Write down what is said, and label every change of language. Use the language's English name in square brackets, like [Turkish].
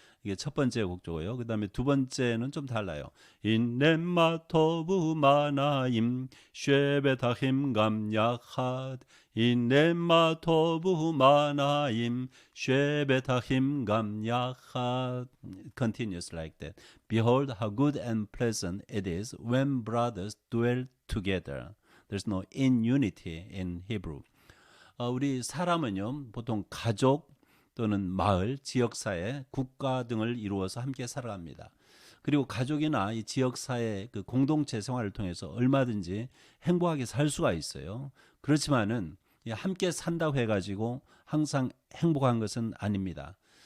[Korean] 이게 첫 번째 곡조고요. 그 다음에 두 번째는 좀 달라요. [Hebrew] 인네마토브 마나임 쉐베타힘 감야핫 [Korean] 인네마토브 마나임 쉐베타힘 감야핫. [English] Continues like that. Behold how good and pleasant it is when brothers dwell together. There's no in unity in Hebrew. [Korean] 우리 사람은요, 보통 가족 또는 마을, 지역사회, 국가 등을 이루어서 함께 살아갑니다. 그리고 가족이나 이 지역사회 그 공동체 생활을 통해서 얼마든지 행복하게 살 수가 있어요. 그렇지만은 함께 산다고 해가지고 항상 행복한 것은 아닙니다.